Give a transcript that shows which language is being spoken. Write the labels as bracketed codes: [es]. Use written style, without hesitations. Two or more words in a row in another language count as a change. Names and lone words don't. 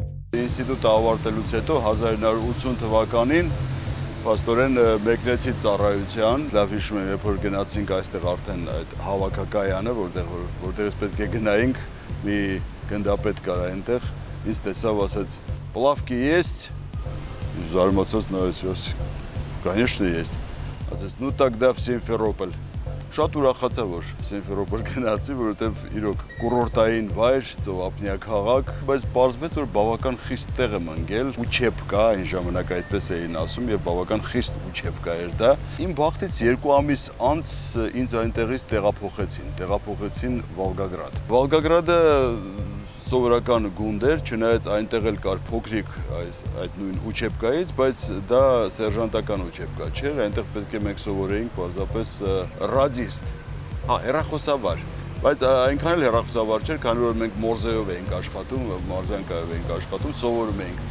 [hy] Ինստիտուտը ավարտելուց հետո 1980 թվականին փաստորեն մեկնեցի ծառայության, լավ հիշում եմ, երբ որ գնացինք այստեղ արդեն այդ հավաքակայանը, որտեղից պետք է գնայինք, մի գնդապետ կար այնտեղ, ինձ տեսավ, ասաց, [ru] «Плавки есть?» [hy] Զարմացած նայեց, [ru] «Конечно есть». [hy] Ասաց, [ru] «Ну тогда в Симферополь». [hy] Շատ ուրախացա, որ Սիմֆերոպոլ գնացի, որովհետև իրոք կուրորտային վայր, ծովափնյա քաղաք, բայց պարզվեց, որ բավական խիստ տեղ եմ ընկել, ուչեպկա, այն ժամանակ այդպես էին ասում, եւ բավական խիստ ուչեպկա էր դա։ Իմ բախտից 2 ամիս անց ինձ այնտեղից տեղափոխեցին Վոլգագրադ։ Վոլգագրադը սովորական գունդ էր, չնայած այնտեղ էլ կար փոքրիկ այդ նույն ուչեպկայից, բայց դա սերժանտական ուչեպկա չէր, այնտեղ պետք է մենք սովորեինք պարզապես ռադիստ, հեռախոսավար, բայց այնքան էլ հեռախոսավար չէր, քանի որ մենք մորզեով էինք աշխատում, մարզանկայով էինք աշխատում, սովորում էինք։